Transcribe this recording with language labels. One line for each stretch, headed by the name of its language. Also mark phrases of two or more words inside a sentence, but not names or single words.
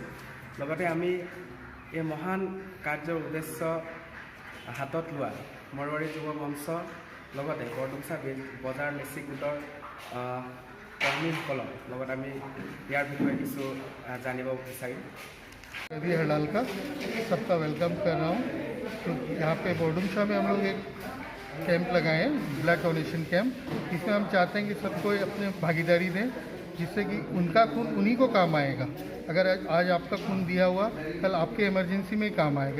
Assamese: লগতে আমি এই মহান কাৰ্যৰ উদ্দেশ্য হাতত লোৱা মাৰৱাৰী যুৱ মঞ্চ, লগতে বৰডুমচা বজাৰ লেচি গোটৰ কৰ্মীসকলৰ লগত আমি ইয়াৰ বিষয়ে কিছু জানিব বিচাৰিম।
Hindi: रवि हड़ाल का सबका वेलकम कर रहा हूँ। तो यहाँ पे बरडुमसा में हम लोग एक कैंप लगाए हैं,
English: blood donation camp.
Hindi: इसमें हम चाहते हैं कि सब कोई अपने भागीदारी दें, जिससे कि उनका खून उन्हीं को काम आएगा। अगर आज आपका खून दिया हुआ कल आपके इमरजेंसी में ही काम आएगा।